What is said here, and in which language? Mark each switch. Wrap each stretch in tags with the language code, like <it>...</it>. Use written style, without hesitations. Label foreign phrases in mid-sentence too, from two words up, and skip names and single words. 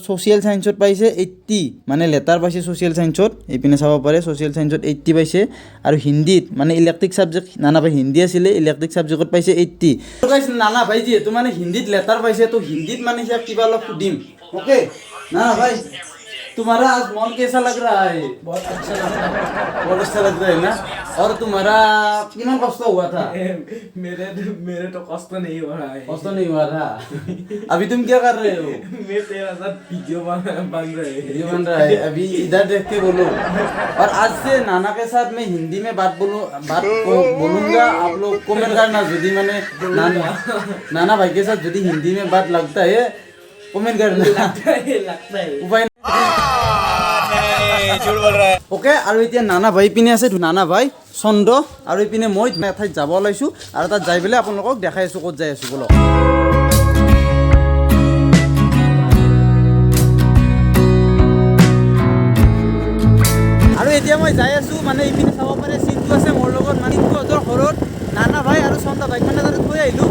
<en>social science</en> <as>পাইছে 80 মানে লেটাৰ পাইছে</as> <en>social science</en> <as>এইপিনে চাব পাৰে</as> <en>social science</en> <as>80 পাইছে আৰু হিন্দীত মানে</as> <en>electric subject</en> <as>নানা ভাই হিন্দী আছিলে ইলেক্ট্ৰিক ছাবজেক্টত পাইছে 80 নানা ভাই যিহেতু মানে হিন্দীত লেটাৰ পাইছে তো হিন্দীত মানে সিয়াক কিবা অলপ সুধিম অ'কে নানা ভাই</as> <hi>तुम्हारा आज मॉल कैसा लग रहा है? बहुत अच्छा लगता है बहुत अच्छा लगता है ना? और तुम्हारा कितना कष्ट हुआ था? मेरे तो कष्ट नहीं हो रहा है कष्ट नहीं हुआ था। अभी तुम क्या कर रहे हो? मैं तेरा साथ वीडियो बन रहे हैं वीडियो बन रहा है, अभी इधर देख के बोलो। और आज से नाना के साथ मैं हिंदी में बात बोलूंगा, आप लोग कमेंट करना यदि मैंने नाना भाई के साथ यदि हिंदी में बात लगता है कमेंट करना। लगता है उपाय ओके।</hi> <as>আৰু এতিয়া নানা ভাই পিনে আছে, নানা ভাই চন্দ্ৰ আৰু ইপিনে মই এঠাইত যাব ওলাইছোঁ আৰু তাত যাই পেলাই আপোনালোকক দেখাই আছোঁ ক'ত যাই আছোঁ বলক। আৰু এতিয়া মই যাই আছোঁ মানে ইপিনে চাব পাৰে চিন্তু আছে মোৰ লগত, মানে চিন্তুহঁতৰ ঘৰত নানা ভাই আৰু চন্দ্ৰ ভাইক মানে তাতে থৈ আহিলোঁ।</as>